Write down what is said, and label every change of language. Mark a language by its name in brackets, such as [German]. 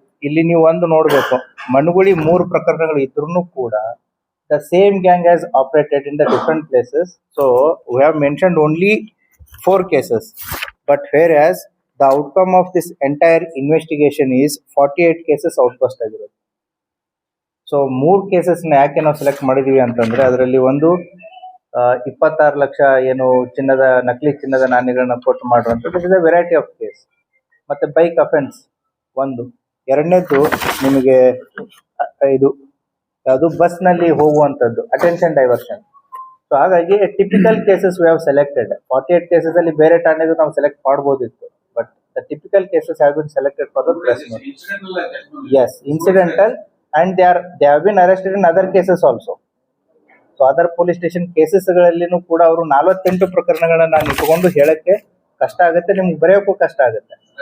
[Kannada] ಇಲ್ಲಿ ನೀವು ಒಂದು ನೋಡ್ಬೇಕು, ಮನುಗುಳಿ 3 ಪ್ರಕರಣಗಳು ಇದ್ರೂ ಕೂಡ [English] the same gang has operated in the different places. So we have mentioned only 4 cases, but whereas the outcome of this entire investigation is 48 cases outburst ಆಗಿರೋದು. [Kannada] So 3 cases ನ ಯಾಕೆ ನಾವು ಸೆಲೆಕ್ಟ್ ಮಾಡಿದೀವಿ ಅಂತಂದ್ರೆ, ಅದರಲ್ಲಿ ಒಂದು 26 ಲಕ್ಷ ಏನು ನಕಲಿ ಚಿನ್ನದ ನಾಣ್ಯಗಳನ್ನ ಕೊಟ್ಟು ಮಾಡುವಂಥದ್ದು, [English] It is a variety of case. [Kannada] ಮತ್ತೆ ಬೈಕ್ ಅಫೆನ್ಸ್ ಒಂದು, ಎರಡನೇದು ನಿಮಗೆ ಇದು ಅದು ಬಸ್ ನಲ್ಲಿ ಹೋಗುವಂತದ್ದು ಅಟೆನ್ಷನ್ ಡೈವರ್ಷನ್. [English] So ಹಾಗಾಗಿ typical cases we have selected. [Kannada] 48 cases ಅಲ್ಲಿ ಬೇರೆ ಠಾಣೆದು ನಾವು ಸೆಲೆಕ್ಟ್ ಮಾಡಬಹುದಿತ್ತು, [English] But the typical cases have been selected for the press note. Yes, incidental, and they have been arrested in other cases also. [Kannada] So other police station cases ಗಳಲ್ಲಿನೂ ಕೂಡ ಅವರು 48 ಪ್ರಕರಣಗಳನ್ನ ನಾನು ಇಟ್ಕೊಂಡು ಹೇಳಕ್ಕೆ ಕಷ್ಟ ಆಗುತ್ತೆ, ನಿಮ್ಗೆ ಬರೆಯೋಕ್ಕೂ ಕಷ್ಟ ಆಗುತ್ತೆ.